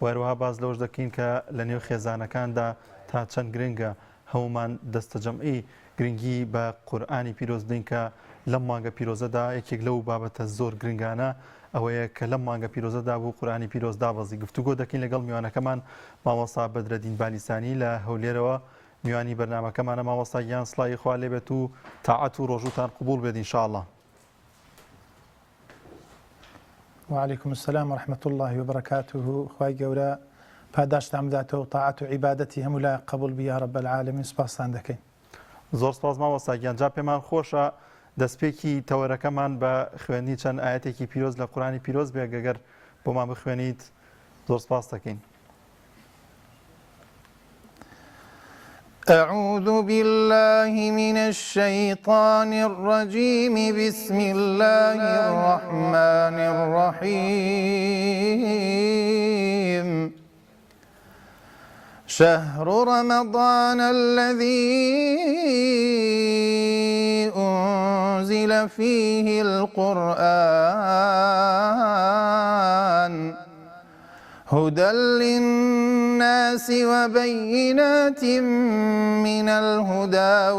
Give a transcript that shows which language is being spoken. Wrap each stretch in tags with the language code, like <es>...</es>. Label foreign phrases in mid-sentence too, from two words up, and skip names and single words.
<ckb>هەروەها باز لەوش دەکەین کە لە نێو خێزانەکاندا تا چەند گرنگە هەمومان دەستە جەمعی گرنگی بە قورآنی پیرۆز بدەین کە لەم مانگە پیرۆزەدا یەکێک لەو بابەتە زۆر گرنگانە ئەوەیە کە لەم مانگە پیرۆزەدا بوو قورآنی پیرۆز دابەزی گفتوگۆ دەکەین لەگەڵ میوانەکەمان مامۆستا بەدرەدین بالیسانی لە هەولێرەوە میوانی بەرنامەکەمانە مامۆستا گیان سڵاوی خوا لێبێت و تاعات و ڕۆژوتان قبول بێت ئینشاءڵڵا.</ckb> <ar>وعليكم السلام ورحمة الله وبركاته.</ar> <ckb>خوای گەورە پاداشتان بداتەوە و تاعات و عیبادەتی هەموو لای قبول بی</ckb> <ar>یا رب العالمین.</ar> <ckb>سپاستان دەکەین. زۆر سپاس مامۆستا گیان. جا پێمان خۆشە دەستپێکی تەوەرەکەمان بە خوێندنی چەند ئاەتێکی پیرۆز لە قورآنی پیرۆز بێ گەگەر بۆمان بخوێنیت زۆر سپاس دەکەین.</ckb> <ar>أعوذ بالله من الشيطان الرجيم بسم الله الرحمن الرحيم شهر رمضان الذي أنزل فيه القرآن هدى للناس وبينات من الهدى</ar>